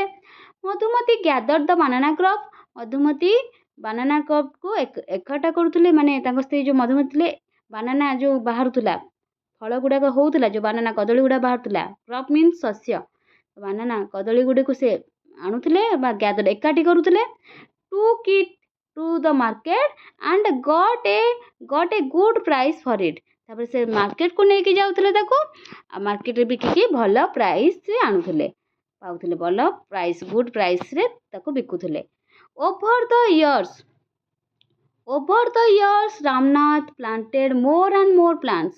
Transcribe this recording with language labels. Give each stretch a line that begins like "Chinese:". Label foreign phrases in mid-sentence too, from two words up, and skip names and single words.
English: Madhumati gather the banana crop. ମଧୁମତି ବାନାନା କ୍ରପ୍କୁ
Odia: ଏକଠା କରୁଥିଲେ। ମାନେ ତାଙ୍କ ସ୍ତ୍ରୀ ଯେଉଁ ମଧୁମତି ଥିଲେ, ବାନାନା ଯେଉଁ ବାହାରୁଥିଲା, ଫଳ ଗୁଡ଼ାକ ହେଉଥିଲା, ଯେଉଁ ବାନାନା କଦଳୀ ଗୁଡ଼ା ବାହାରୁଥିଲା,
English: crop means
Odia: ଶସ୍ୟ, ବାନାନା କଦଳୀ ଗୁଡ଼ିକୁ ସେ ଆଣୁଥିଲେ ବା ଗ୍ୟାଦର୍ ଏକାଠି କରୁଥିଲେ।
English: took it to the market and got a good price for it।
Odia: ତାପରେ ସେ ମାର୍କେଟକୁ ନେଇକି ଯାଉଥିଲେ ତାକୁ, ଆଉ ମାର୍କେଟରେ ବିକିକି ଭଲ ପ୍ରାଇସ୍ରେ ଆଣୁଥିଲେ, ପାଉଥିଲେ ଭଲ ପ୍ରାଇସ୍,
English: good price
Odia: ତାକୁ ବିକୁଥିଲେ।
English: Over the years Ramnath planted more and more plants.